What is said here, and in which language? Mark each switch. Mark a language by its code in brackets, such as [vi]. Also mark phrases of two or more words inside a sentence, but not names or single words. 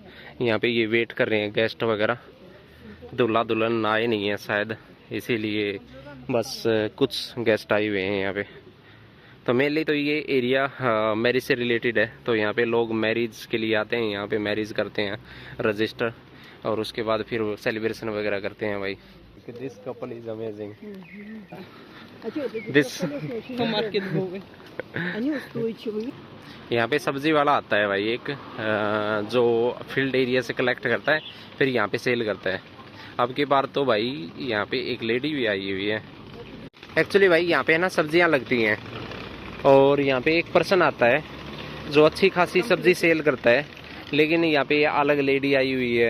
[hi] यहाँ पे ये वेट कर रहे हैं गेस्ट वगैरह। दूल्हा दुल्हन आए नहीं है शायद, इसीलिए बस कुछ गेस्ट आए हुए हैं यहाँ पे। तो मेनली तो ये एरिया मैरिज से रिलेटेड है। तो यहाँ पे लोग मैरिज के लिए आते हैं, यहाँ पे मैरिज करते हैं रजिस्टर, और उसके बाद फिर सेलिब्रेशन वगैरह करते हैं भाई। [en] This couple is amazing. This [ru] Маркет был. Они устойчивые. [hi] यहाँ पे सब्जी वाला आता है भाई एक, जो [en] field area [hi] से कलेक्ट करता है फिर यहाँ पे सेल करता है। अब की बार तो भाई यहाँ पे एक लेडी भी आई हुई है। एक्चुअली भाई यहाँ पे है ना सब्जियाँ लगती हैं, और यहाँ पे एक पर्सन आता है जो अच्छी खासी सब्जी सेल करता है, लेकिन यहाँ पे अलग लेडी आई हुई है।